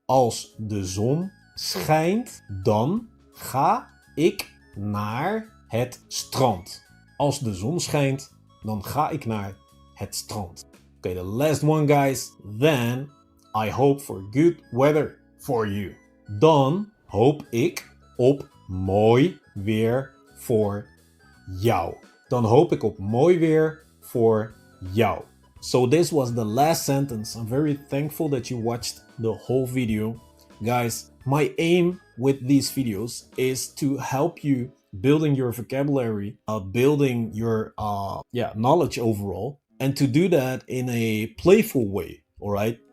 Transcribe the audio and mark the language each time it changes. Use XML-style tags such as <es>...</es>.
<nl>Als de zon schijnt, dan ga ik naar het strand. Als de zon schijnt, dan ga ik naar het strand.</nl> <en>Okay, the last one guys. Then I hope for good weather for you.</en> <nl>Dan hoop ik op mooi weer voor jou. Dan hoop ik op mooi weer voor jou.</nl> <en>So this was the last sentence. I'm very thankful that you watched the whole video. Guys, my aim with these videos is to help you building your vocabulary, building your knowledge overall, and to do that in a playful way, all right?</en>